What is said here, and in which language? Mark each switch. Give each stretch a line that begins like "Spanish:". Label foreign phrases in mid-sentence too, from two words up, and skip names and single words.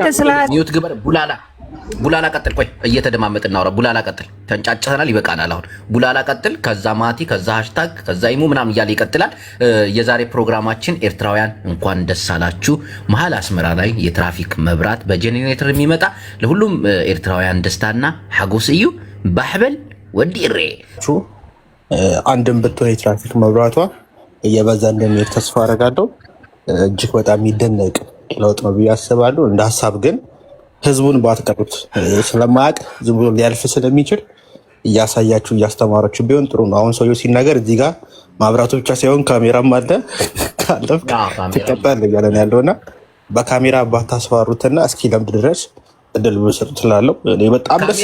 Tigrinya: ሚውት ግበር
Amharic: ቡላላ ቀጥል። ቆይ እየተደማመጥን እናውራ። ቡላላ ቀጥል። ተንጫጭተናል፣ ይበቃናል። አሁን ቡላላ ቀጥል። ከዛ ማቲ፣ ከዛ ሃሽታግ፣ ከዛ ኢሙ ምናምን እያለ ይቀጥላል። የዛሬ ፕሮግራማችን ኤርትራውያን እንኳን ደስ አላችሁ። መሀል አስመራ ላይ የትራፊክ መብራት በጄኔሬተር የሚመጣ ለሁሉም ኤርትራውያን ደስታና
Tigrinya: ሐጎስ እዩ። ባሕበል ወዲ ሬ
Amharic: አንድም ብትሆን የትራፊክ መብራቷ እየበዛ እንደሚሄድ ተስፋ አደርጋለሁ። እጅግ በጣም የሚደነቅ ለውጥ ነው ብዬ አስባለሁ። እንደ ሀሳብ ግን ህዝቡን ባትቀሩት ስለማያውቅ ዝም ብሎ ሊያልፍ ስለሚችል እያሳያችሁ እያስተማራችሁ ቢሆን ጥሩ ነው። አሁን ሰውየው ሲናገር እዚህ ጋር ማብራቱ ብቻ ሳይሆን ካሜራም አለ ካለፍ ትቀጣል እያለን ያለውና በካሜራ ባታስፈሩትና እስኪ ለምድ ድረስ እድል ብሰጡ ትላለሁ። እኔ በጣም ደስ